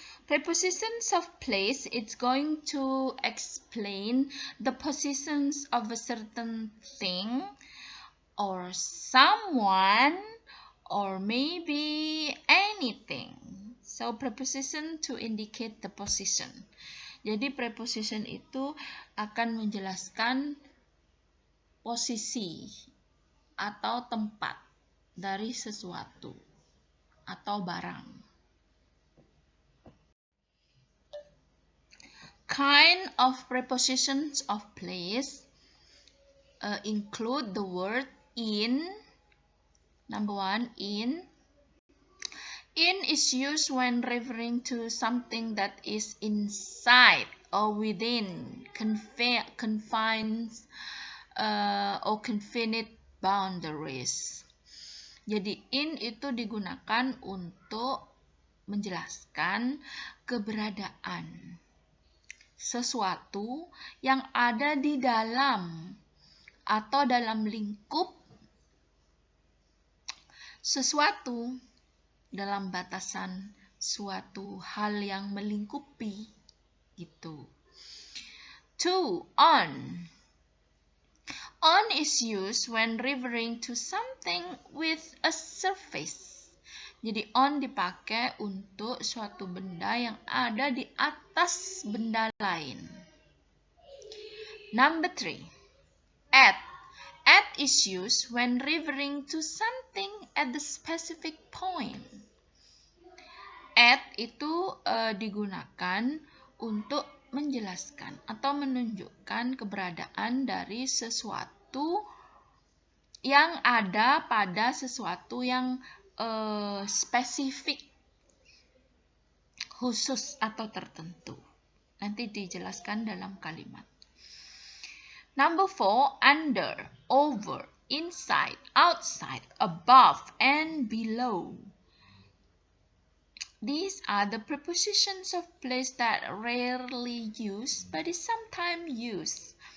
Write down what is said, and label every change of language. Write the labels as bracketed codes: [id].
[en] Prepositions of place, it's going to explain the positions of a certain thing or someone or maybe anything. So preposition to indicate the position. [id] Jadi preposition itu akan menjelaskan posisi atau tempat dari sesuatu atau barang. [en] kind of prepositions of place include the word in. Number one, in. In is used when referring to something that is inside or within confines or confined boundaries. [id] Jadi in itu digunakan untuk menjelaskan keberadaan sesuatu yang ada di dalam atau dalam lingkup sesuatu, dalam batasan suatu hal yang melingkupi gitu. 2. On. [en] On is used when referring to something with a surface. [id] Jadi on dipakai untuk suatu benda yang ada di atas benda lain. [en] Number 3. At. At is used when referring to something at the specific point. [id] At itu digunakan untuk menjelaskan atau menunjukkan keberadaan dari sesuatu yang ada pada sesuatu yang spesifik, khusus atau tertentu. Nanti dijelaskan dalam kalimat. [en] Number 4, under, over, inside, outside, above, and below. These are the prepositions of place that are rarely used but is sometimes used.